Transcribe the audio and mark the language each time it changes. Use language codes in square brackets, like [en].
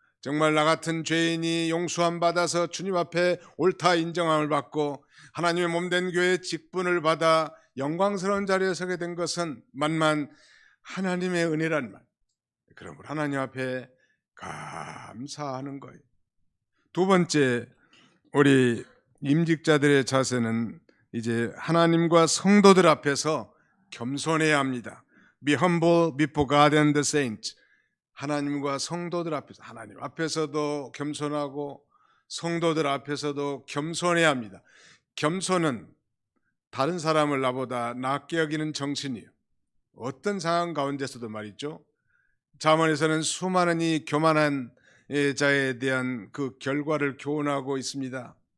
[ko] 정말 나 같은 죄인이 용서함 받아서 주님 앞에 옳다 인정함을 받고 하나님의 몸된 교회의 직분을 받아 영광스러운 자리에 서게 된 것은 만만 하나님의 은혜란 말. 그러므로 하나님 앞에 감사하는 거예요. 두 번째, 우리 임직자들의 자세는 이제 하나님과 성도들 앞에서 겸손해야 합니다. [en] Be humble before God and the saints. [ko] 하나님과 성도들 앞에서, 하나님 앞에서도 겸손하고 성도들 앞에서도 겸손해야 합니다. 겸손은 다른 사람을 나보다 낮게 여기는 정신이에요. 어떤 상황 가운데서도 말이죠. 잠언에서는 수많은 이 교만한 자에 대한 그 결과를 교훈하고 있습니다.